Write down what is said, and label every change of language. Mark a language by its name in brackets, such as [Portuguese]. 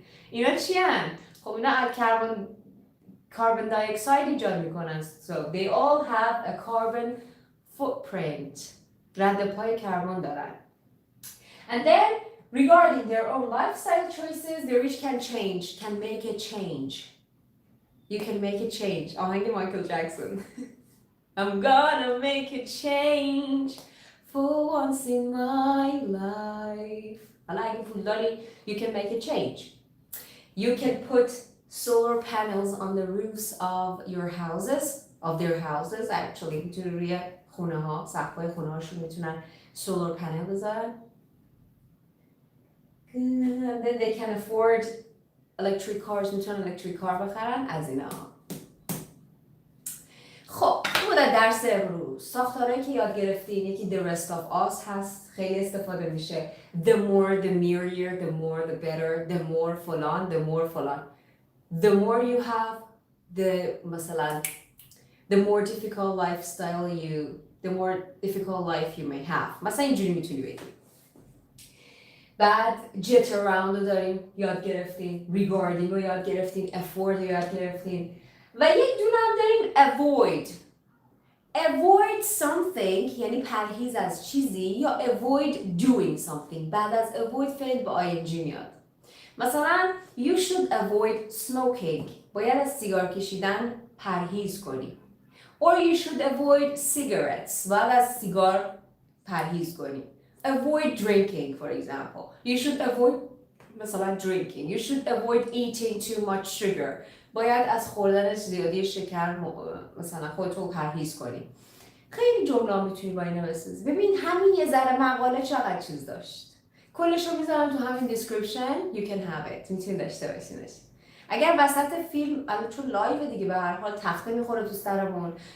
[Persian] اینا چی هن؟ خب اینا carbon dioxide ایجاد میکنن. [English] So they all have a carbon footprint. [Persian] رد پای کربن دارن. [English] And then regarding their own lifestyle choices, they each can make a change. You can make a change. [Persian] آهنگ مایکل جکسون. [English] I'm gonna make a change for once in my life. [Persian] حالا اگه پول داری, [English] you can make a change. You can put solar panels on the roofs of their houses. [Persian] Actually, میتونی روی خونه ها، سقف‌های خونه هاشون میتونن solar panel بذارن. [English] And then they can afford electric cars. [Persian] میتونن electric car بخرن از اینا. خب بود درس امروز. ساختارهایی که یاد گرفتین یکی [English] the rest of us [Persian] هست، خیلی استفاده میشه. [English] The more, the merrier, the more, the better, the more فلان, the more فلان. The more you have, مثلا the more difficult the more difficult life you may have. [Persian] مثلا اینجوری میتونی بگی. بعد [English] jet around [Persian] رو داریم یاد گرفتیم، regarding رو یاد گرفتیم، afford رو یاد گرفتیم و یک دونه هم داریم [English] avoid something [Persian] یعنی پرهیز از چیزی یا [English] avoid doing something. [Persian] بعد از avoid فعل با ing میاد. [English] مثلا you should avoid smoking. [Persian] باید از سیگار کشیدن پرهیز کنی. [English] Or you should avoid cigarettes. [Persian] باید از سیگار پرهیز کنی. [English] Avoid drinking, for example. You should avoid مثلا drinking. You should avoid eating too much sugar. [Persian] باید از خوردن زیادی شکر مثلا خودتو پرهیز کنی. خیلی جمله میتونی با اینو بسازی. ببین همین یه ذره مقاله چقدر چیز داشت. کلش رو میذارم تو همین description. [English] You can have it. [Persian] میتونی داشته باشینش. اگر وسط فیلم الان چون لایو دیگه به هر حال تخته میخوره تو سرمون.